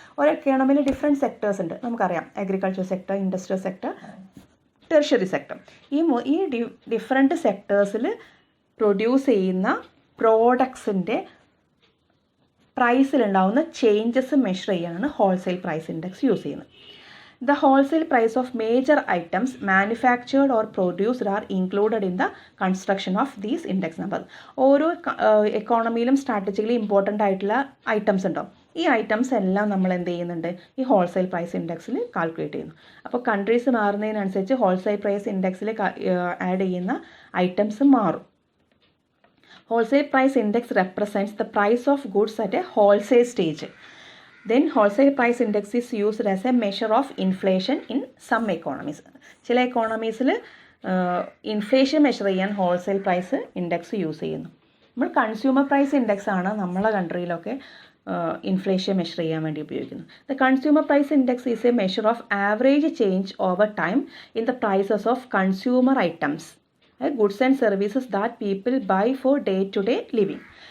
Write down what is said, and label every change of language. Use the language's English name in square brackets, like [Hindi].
[Malayalam] ഒരു എക്കോണമിയിൽ different sectors ഉണ്ട്, നമുക്കറിയാം. Agriculture sector, industrial sector, tertiary sector. ഈ ഡിഫറെൻറ്റ് സെക്ടേഴ്സിൽ പ്രൊഡ്യൂസ് ചെയ്യുന്ന പ്രോഡക്ട്സിൻ്റെ പ്രൈസിലുണ്ടാവുന്ന ചേഞ്ചസ് മെഷർ ചെയ്യാനാണ് ഹോൾസെയിൽ പ്രൈസ് ഇൻഡെക്സ് യൂസ് ചെയ്യുന്നത്. [English] The wholesale price of major items manufactured or produced are included in the construction of these index numbers. [Malayalam] ഓരോ എക്കോണമിയിലും strategically important ആയിട്ടുള്ള items ഉണ്ടാവും. ഈ items എല്ലാം നമ്മൾ എന്ത് ചെയ്യുന്നുണ്ട്? ഈ ഹോൾസെയിൽ പ്രൈസ് ഇൻഡെക്സിൽ കാൽക്കുലേറ്റ് ചെയ്യുന്നു. അപ്പോൾ കൺട്രീസ് മാറുന്നതിനനുസരിച്ച് ഹോൾസെയിൽ പ്രൈസ് ഇൻഡെക്സിൽ ആഡ് ചെയ്യുന്ന ഐറ്റംസ് മാറും. [English] Wholesale price index represents the price of goods at a wholesale stage. Then wholesale price index is used as a measure of inflation in some economies. [Malayalam] ചില എക്കോണമീസിൽ inflation measure ചെയ്യാൻ wholesale price index use ചെയ്യുന്നു. നമ്മൾ consumer price index ആണ് നമ്മളെ കൺട്രിയിലൊക്കെ inflation measure ചെയ്യാൻ വേണ്ടി ഉപയോഗിക്കുന്നത്. [English] The consumer price index is a measure of average change over time in the prices of consumer items, goods and services that people buy for day to day living.